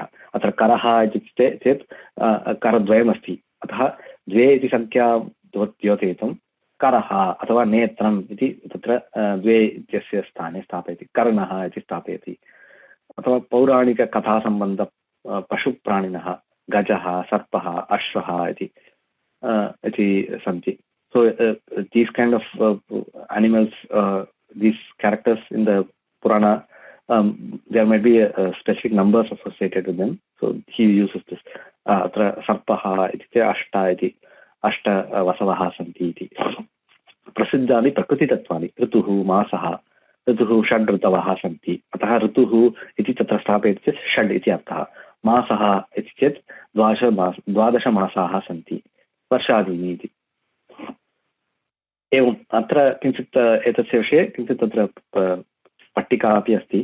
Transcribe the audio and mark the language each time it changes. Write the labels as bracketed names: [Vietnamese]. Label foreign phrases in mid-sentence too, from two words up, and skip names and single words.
[Sanskrit] अत्र करः इत्युक्ते चेत् करद्वयमस्ति, अतः द्वे इति संख्या द्योतयितुं करः अथवा नेत्रम् इति तत्र द्वे इत्यस्य स्थाने स्थापयति. कर्णः इति स्थापयति. अथवा पौराणिककथासम्बन्ध पशुप्राणिनः गजः, सर्पः, अश्वः इति santi. [English] So these kind of animals, these characters in the Purana, there might be specific numbers associated with them. So he uses this. [Sanskrit] अत्र सर्पः इति अष्ट इति अष्ट वसवः सन्ति इति. प्रसिद्धानि प्रकृति तत्त्वानि ऋतुः मासः ऋतुः षड् ऋतवः सन्ति. अतः ऋतुः इति तत्र स्थापयति चेत् षड् इति अर्थः. मासः इति चेत् 12 मासाः सन्ति. वर्षादीनि इति. एवम् अत्र किञ्चित् एतस्य विषये किञ्चित् तत्र पट्टिका अपि अस्ति.